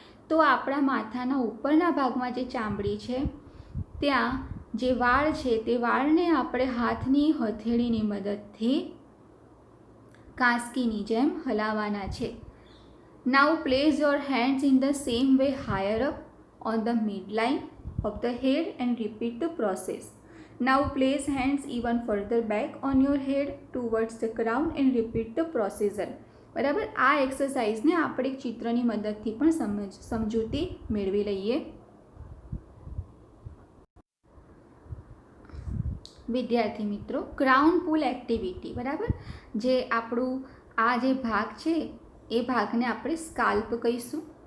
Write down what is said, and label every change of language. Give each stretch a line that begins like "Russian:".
Gujarati: તો આપણા માથાના ઉપરના ભાગમાં જે ચામડી છે ત્યાં જે વાળ છે તે વાળને આપણે હાથની હથેળીની મદદથી કાંસકીની જેમ હલાવવાના છે. નાઉ place your hands in the same way higher up
English: on the midline of the head and repeat the process. Now place hands even further back on your head towards the crown and repeat the procedure.
Gujarati: બરાબર. આ એક્સરસાઇઝને આપણે એક ચિત્રની મદદથી પણ સમજૂતી મેળવી લઈએ. વિદ્યાર્થી મિત્રો, ક્રાઉન પુલ એક્ટિવિટી. બરાબર. જે આપણું આ જે ભાગ છે એ ભાગને આપણે સ્કાલ્પ કહીશું.